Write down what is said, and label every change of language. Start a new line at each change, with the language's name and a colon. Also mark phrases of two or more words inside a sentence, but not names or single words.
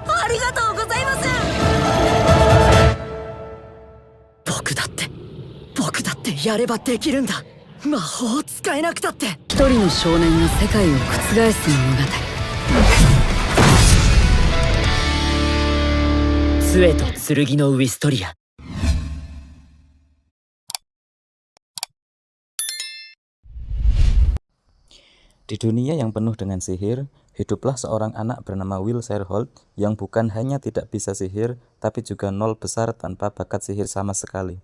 Japanese: ありがとうございます。僕だってやればできるんだ。魔法を使えなくたって。一人の少年が世界を覆す物語。杖と剣のウィストリア。
Indonesian: Di dunia yang penuh dengan sihir, hiduplah seorang anak bernama Will Sherholt yang bukan hanya tidak bisa sihir, tapi juga nol besar tanpa bakat sihir sama sekali.